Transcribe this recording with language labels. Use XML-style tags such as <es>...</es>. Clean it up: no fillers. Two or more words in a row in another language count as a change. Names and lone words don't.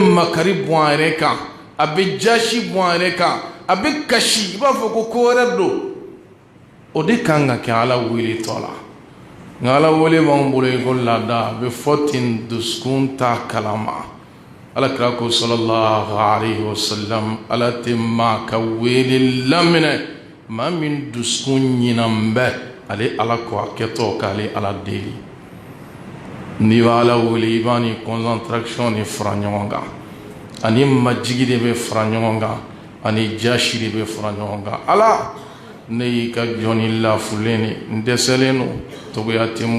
<bm>makari bɔn a yɛrɛ kan a bɛ jasi bɔn a yɛrɛ kan a bɛ kasi i b'a fɔ ko ko wɛrɛ don o de kan ka kɛ ala wele tɔ la nka ala wele b'anw bolo i ko laada a bɛ fɔ ten dusukun t'a kalama alakira ko</bm> <ar>صلى الله عليه وسلم</ar> <bm>ala tɛ maa ka wele laminɛ maa min dusukun ɲinan bɛ ale ala ko a kɛtɔ k'ale ala deli n'i b'a ala wele i b'a ni concentration de fara ɲɔgɔn kan ani majigi de bɛ fara ɲɔgɔn kan ani jasi de bɛ fara ɲɔgɔn kan ala ne y'i ka jɔnni lafulen de n dɛsɛlen don togoya tɛ n</bm>